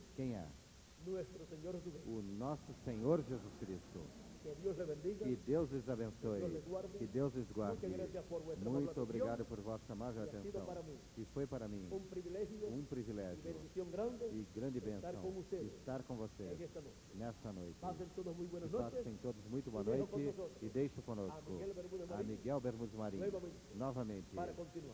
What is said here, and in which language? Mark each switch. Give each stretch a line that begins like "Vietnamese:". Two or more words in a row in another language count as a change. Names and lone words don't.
Portuguese: Quem é?
Spanish: Nuestro Señor Jesucristo.
Portuguese: O nosso Senhor Jesus Cristo.
Spanish: Que Dios le bendiga.
Portuguese: Que Deus les abençoe. Que Deus les guarde.
Spanish: Muchas gracias por vuestra
Portuguese: Muito
Spanish: amable
Portuguese: obrigado
Spanish: atención.
Portuguese: por vossa amável
Spanish: E ha sido
Portuguese: atenção. para mim E foi para mim
Spanish: Un privilegio
Portuguese: um
Spanish: y
Portuguese: privilégio
Spanish: bendición grande
Portuguese: e grande
Spanish: estar
Portuguese: bênção
Spanish: con ustedes
Portuguese: estar com vocês
Spanish: en esta noche.
Portuguese: nesta noite.
Spanish: Pasen todos muy buenas
Portuguese: Que
Spanish: noches.
Portuguese: passem todos muito boa E deixo noite conosco e deixo conosco
Spanish: a Miguel Bermúdez
Portuguese: a Marim Miguel Bermúdez Marim novamente para continuar.